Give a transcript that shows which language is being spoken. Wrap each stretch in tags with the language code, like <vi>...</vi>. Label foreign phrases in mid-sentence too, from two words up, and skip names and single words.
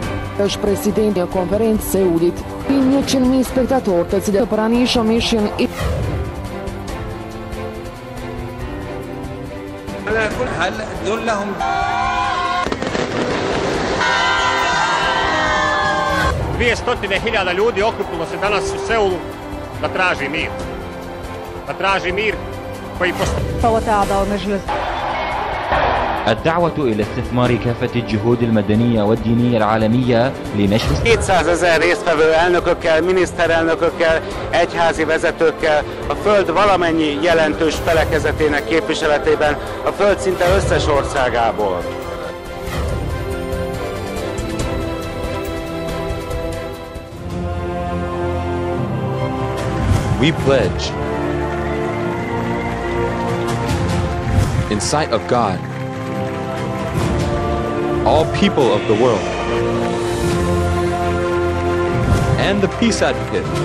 <sq>Është presidenti I konferencës së Seulit, 100.000 spektatorë të cilët pranishëm ishin</sq> <ar>على كل حال دول لهم</ar> <bs>Dvije stotine hiljada ljudi okupilo se danas u Seulu da traži mir. Da traži mir koji postoji.</bs> <ar>الدعوة إلى استثمار كافة الجهود المدنية والدينية العالمية لنشر</ar> <hu>200 000 résztvevő elnökökkel, miniszterelnökökkel, egyházi vezetőkkel, a Föld valamennyi jelentős felekezetének képviseletében, a Föld szinte összes országából.</hu> <en>We pledge, in sight of God, all people of the world, and the peace advocate,</en>